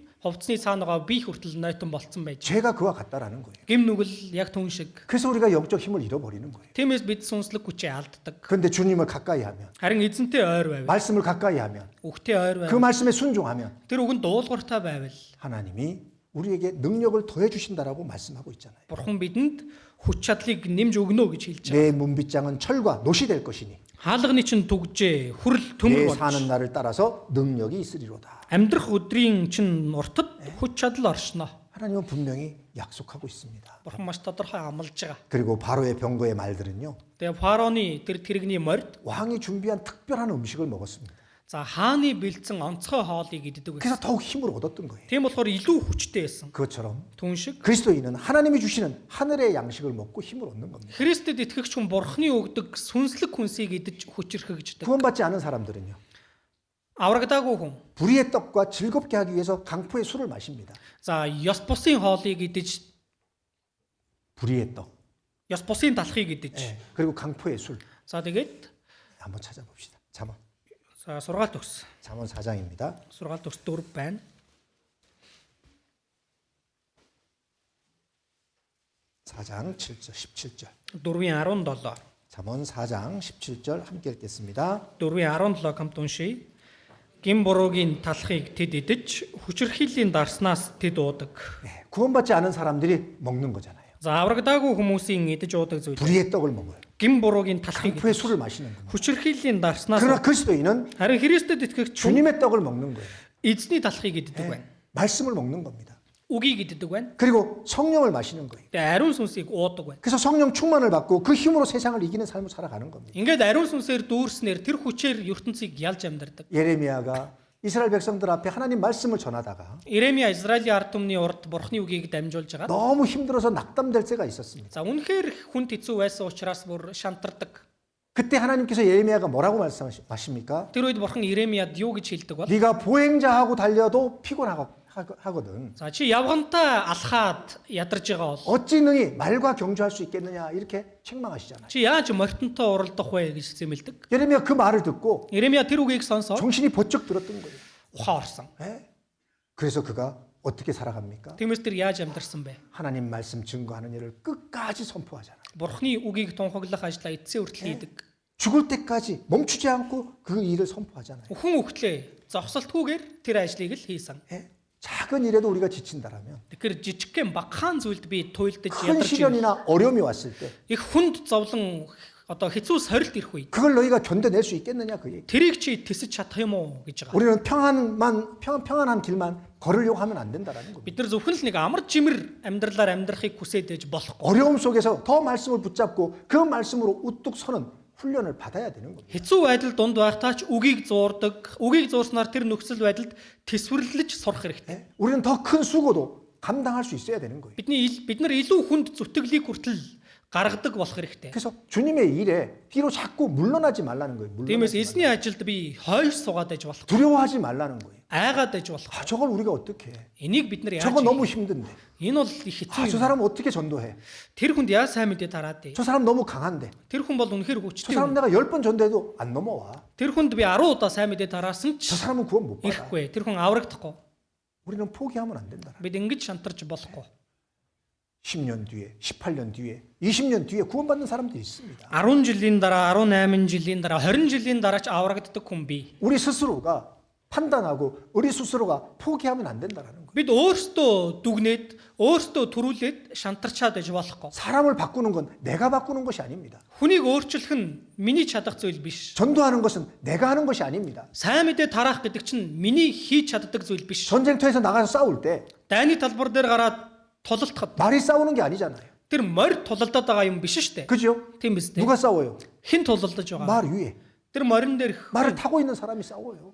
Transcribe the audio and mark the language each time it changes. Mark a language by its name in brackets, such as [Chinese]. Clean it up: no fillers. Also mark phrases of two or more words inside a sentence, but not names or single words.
[Mongolian] Хувцсны цаанагаа би хүртэл нойтон болцсон байж. [Korean] 죄가 그와 같다라는 거예요. [Mongolian] Гим нүгэл яг түн шиг. [Korean] 그래서 우리가 영적 힘을 잃어버리는 거예요. [Mongolian] Тиймээс бид сүнслэг хүчээ алддаг. [Korean] 그런데 주님을 가까이 하면 [Mongolian] Харин эзэнтэй ойр байвал, [Korean] 말씀을 가까이 하면 [Mongolian] үгтэй ойр [Korean] 그 [Mongolian] байвал, [Korean] 말씀에 순종하면 [Mongolian] тэр үгэнд дуулууртай байвал [Korean] 하나님이 우리에게 능력을 더해 주신다라고 말씀하고 있잖아요. [Mongolian] Бурхан бидэнд хүч чадлыг нэмж өгнө гэж хэлж байгаа. [Korean] 내 문빗장은 철과 노시 될 것이니 [Mongolian] Хаалганы чинь түгжээ хүрэл [Korean] 내 [Mongolian] төмөр [Korean] 사는 [Mongolian] болж [Korean] 날을 따라서 능력이 있으리로다. [Mongolian] амьдрах өдрийн чинь нуртад хүч чадал оршно. [Korean] 하나님은 분명히 약속하고 있습니다. [Mongolian] Бурхан маш тодорхой амлаж байгаа. [Korean] 그리고 바로의 병거의 말들은요. [Mongolian] Тэгээ фараоны тэр тэрэгний морд [Korean] 왕이 준비한 특별한 음식을 먹었습니다. [Mongolian] за хааны бэлдсэн онцгой хоолыг иддэг [Korean] 그래서 [Mongolian] байсан. [Korean] 더욱 힘을 얻었던 거예요. [Mongolian] Тийм болохоор илүү хүчтэй байсан. [Korean] 그것처럼 [Mongolian] Түүн шиг [Korean] 그리스도인은 하나님이 주시는 하늘의 양식을 먹고 힘을 얻는 겁니다. [Mongolian] Христэд итгэгч хүн Бурханы өгдөг сүнслэг хүнсийг идэж хүчрхэгждэг. [Korean] 구원받지 않은 사람들은요. [Mongolian] Аврагдаагүй хүн [Korean] 불의의 떡과 즐겁게 하기 위해서 강포의 술을 마십니다. [Mongolian] за ёс бусын хоолыг идэж [Korean] 불의의 떡. [Mongolian] ёс бусын талхыг идэж [Korean] 그리고 강포의 술. [Mongolian] за тэгээд [Korean] 한번 찾아봅시다. 잠언. [Mongolian] за сургаалт төгс. [Korean] 잠언 4장입니다. [Mongolian] Сургаалт төгс 4 байна. [Korean] 4장 7절 17절. [Mongolian] 4-ийн 17. [Korean] 잠언 4장 17절 함께 읽겠습니다. [Mongolian] 4-ийн 17 хамт уншия. Гин буруугийн талхыг тэд идэж хүчирхийллийн дарснаас тэд уудаг. [Korean] 네, 구원받지 않은 사람들이 먹는 거잖아요. [Mongolian] За аврагдаагүй хүмүүсийн идэж уудаг зүйл. [Korean] 불의의 떡을 먹어요. [Mongolian] Гин буруугийн талхыг [Korean] 강포의 술을 마시는 겁니다. [Mongolian] хүчирхийллийн дарснаас [Korean] 그러나 그리스도인은 [Mongolian] харин Христэд итгэгч хүн [Korean] 주님의 떡을 먹는 거예요. [Mongolian] эзний талхыг иддэг [Korean] 네, [Mongolian] байна. [Korean] 말씀을 먹는 겁니다. [Mongolian] үгийг иддэг байна. [Korean] 그리고 성령을 마시는 거예요. [Mongolian] Тэгээ ариун сүнсийг уудаг байна. [Korean] 그래서 성령 충만을 받고 그 힘으로 세상을 이기는 삶을 살아가는 겁니다. [Mongolian] Ингээд ариун сүнсээр дүүрснээр тэр хүчээр ертөнцийг ялж амьдардаг. [Korean] 예레미야가 이스라엘 백성들 앞에 하나님 말씀을 전하다가 [Mongolian] Иремья Израилийн ард түмний урд Бурхны үгийг дамжуулж байгаа. [Korean] 너무 힘들어서 낙담될 때가 있었습니다. [Mongolian] За үнэхээр хүн хэцүү байсан учраас бүр шантардаг. [Korean] 그때 하나님께서 예레미야가 뭐라고 말씀하십니까? [Mongolian] Тэр үед Бурхан Иремьяд юу гэж хэлдэг бол? [Korean] 네가 보행자하고 달려도 피곤하거든. [Mongolian] За чи явгантаа алхаад ядарж байгаа бол [Korean] 어찌 능히 말과 경주할 수 있겠느냐 이렇게 책망하시잖아요. [Mongolian] чи яаж морьтонтой уралдах вэ гэж зэмэлдэг. [Korean] 예레미야 그 말을 듣고 [Mongolian] Иремья тэр үгийг сонсоод [Korean] 정신이 번쩍 들었던 거예요. [Mongolian] ухаан орсон. [Korean] 예? 그래서 그가 어떻게 살아갑니까? [Mongolian] Тиймээс тэр яаж амьдарсан бэ? [Korean] 하나님 말씀 증거하는 일을 끝까지 선포하잖아요. [Mongolian] Бурхны үгийг тунхаглах ажлаа эцсийн хүртэл хийдэг. [Korean] 죽을 때까지 멈추지 않고 그 일을 선포하잖아요. [Mongolian] Хүн өгтлээ зогсолтгүйгээр тэр ажлыг л хийсэн. [Korean] 예? 작은 일에도 우리가 지친다라면 [Mongolian] Тэгэхээр жижигхэн багахан зүйлд би туйлдаж [Korean] 큰 [Mongolian] ядарч [Korean] 시련이나 어려움이 왔을 때 [Mongolian] их хүнд зовлон одоо хэцүү сорилт ирэх үед [Korean] 그걸 너희가 견뎌낼 수 있겠느냐 그 얘기. [Mongolian] тэрийг чи тэсэж чадах юм уу гэж байгаа. [Korean] 우리는 평안한 길만 걸으려고 하면 안 된다라는 겁니다. [Mongolian] Бид нар зөвхөн л нэг амар жимэр амьдралаар амьдрахыг хүсээд байж болохгүй. [Korean] 어려움 속에서 더 말씀을 붙잡고 그 말씀으로 우뚝 서는 훈련을 받아야 되는 겁니다. [Mongolian] Хэцүү байдал дунд байхдаа ч үгийг зуурдаг. Үгийг зуурснаар тэр нөхцөл байдалд тэсвэрлэж сурах хэрэгтэй. [Korean] 예? 우리는 더 큰 수고도 감당할 수 있어야 되는 거예요. [Mongolian] бид нар илүү хүнд зүтгэлийг хүртэл гаргадаг болох хэрэгтэй. [Korean] 그래서 주님의 일에 뒤로 자꾸 물러나지 말라는 거예요. [Mongolian] Тиймээс [Korean] 물러나지 [Mongolian] эзний 아жилд би хойш суугаад байж болох. [Korean] 두려워하지 말라는 거예요. [Mongolian] Айгаад байж болох. [Korean] 아, 저걸 우리가 어떻게 해? [Mongolian] Энийг бид нар яаж [Korean] 저거 너무 [Mongolian] хийх? [Korean] 힘든데. [Mongolian] Энэ бол их 아, хэцүү [Korean] 저 [Mongolian] юм. [Korean] 사람 어떻게 전도해? [Mongolian] Тэр хүнд яа сайн мэдээ тараад дээ. [Korean] 저 사람 너무 강한데. [Mongolian] Тэр хүн бол үнэхээр [Korean] 저 [Mongolian] хүчтэй. [Korean] 사람 내가 10번 전도해도 안 넘어와. [Mongolian] Тэр хүнд би 10 удаа сайн мэдээ тараасан [Korean] 저 [Mongolian] ч [Korean] 사람은 구원 못 받아. [Mongolian] ирэхгүй. Тэр хүн аврагдахгүй. [Korean] 우리는 포기하면 안 된다. [Mongolian] Бид ингэж шантарч болохгүй. [Korean] 10년 뒤에, 18년 뒤에, 20년 뒤에 구원받는 사람들이 있습니다. [Mongolian] 10 жилийн дараа, 18 жилийн дараа, 20 жилийн дараа ч аврагддаг хүн бий. [Korean] 우리 스스로가 판단하고 우리 스스로가 포기하면 안 된다라는 거예요. [Mongolian] Бид өөрсдөө дүгнээд, өөрсдөө төрүүлээд шантарчаад байж болохгүй. [Korean] 사람을 바꾸는 건 내가 바꾸는 것이 아닙니다. [Mongolian] Хүнийг өөрчлөх нь миний чадах зүйл биш. [Korean] 전도하는 것은 내가 하는 것이 아닙니다. [Mongolian] Сайн мэдээ тараах гэдэг чинь миний хийж чаддаг зүйл биш. [Korean] 전쟁터에서 나가서 싸울 때 [Mongolian] Дайны талбар дээр гараад тулалдахад [Korean] 말이 싸우는 게 아니잖아요. [Mongolian] тэр морь тулалдаад байгаа юм биш шүү дээ. [Korean] 그죠? [Mongolian] Тийм биз дээ. [Korean] 누가 싸워요? [Mongolian] Хэн тулалдаж байгаа? [Korean] 말 위에. [Mongolian] Тэр морин дээрх [Korean] 말을 타고 있는 사람이 싸워요.